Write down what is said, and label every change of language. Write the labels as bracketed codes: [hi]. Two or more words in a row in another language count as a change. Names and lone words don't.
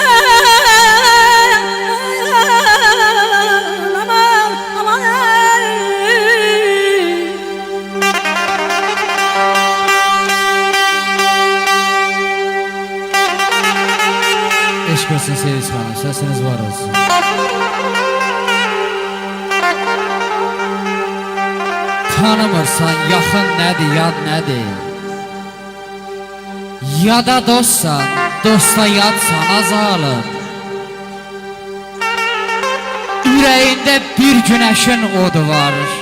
[az] Aman, aman. [tr] Eşk olsun Sevinç Hanım, sesiniz var olsun. [az] Tanımırsan yaxın nədir, yad nədir? Yada dostsan, dosta yadsan azalım. Ürəyində bir günəşin odu var.